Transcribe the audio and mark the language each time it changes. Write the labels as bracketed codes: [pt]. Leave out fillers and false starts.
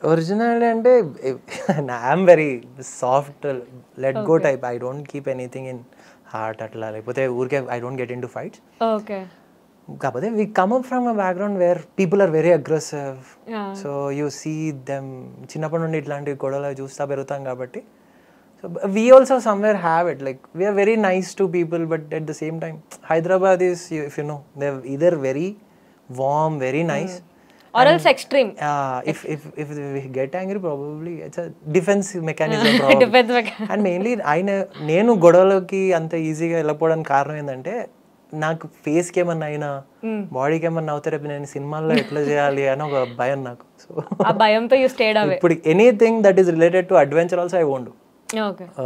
[en] Originality అంటే I'm very soft let go type. I don't keep anything in heart [te] అట్లా, లేకపోతే ఊరికే [en] I don't get in to fights. Okay. కాకపోతే we come up from a background where people are very aggressive. So you see them, [te] చిన్నప్పటి నుండి ఇట్లాంటి గొడవలు చూస్తా పెరుగుతాం కాబట్టి. [en] So we also somewhere have it, like we are very nice to people, but at the same time Hyderabad is, if you know, they're either very warm, very nice, or else extreme. If we get angry, probably it's a defense mechanism probably. Defense mechanism. [te] And mainly నేను గొడవలకి అంత ఈజీగా వెళ్ళకపోవడానికి కారణం ఏంటంటే నాకు ఫేస్కి ఏమన్నా అయినా బాడీకి ఏమన్నా అవుతే రేపు నేను సినిమాల్లో ఎట్లా చేయాలి అని ఒక భయం నాకు. సో ఆ భయంతో [en] You stayed away. ఇప్పుడు anything that is related to adventure also I won't. Okay.